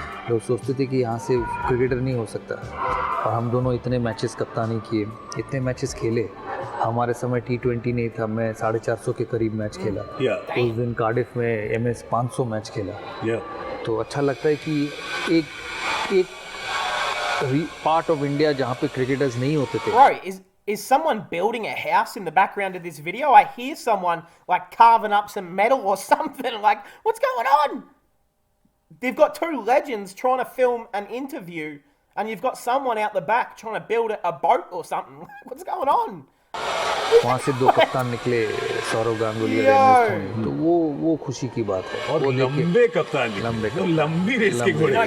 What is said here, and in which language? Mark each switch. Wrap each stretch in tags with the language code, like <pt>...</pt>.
<hi>लोग सोचते थे कि यहाँ से क्रिकेटर नहीं हो सकता, और हम दोनों इतने मैचेस कप्तानी किए, इतने मैचेस खेले। हमारे समय T20 नहीं था, मैं 450 के करीब मैच खेला। उस दिन कार्डिफ में एमएस 500 मैच खेला। तो अच्छा लगता है कि एक</hi> <en>part of India</en> <hi>जहाँ पे क्रिकेटर्स नहीं होते थे।</hi> <en>Bro, is someone building a house in the background of this video? I hear someone like carving up some metal or something. Like, what's going on? They've got 2 legends trying to film an interview, and you've got someone out the back trying to build a boat or something. What's going on?</en> <hi>वहाँ से 2 कप्तान निकले, सौरव गांगुली और M S Dhoni, तो वो खुशी की बात है। और लंबे कप्तान, लंबी रेस के घोड़े,</hi>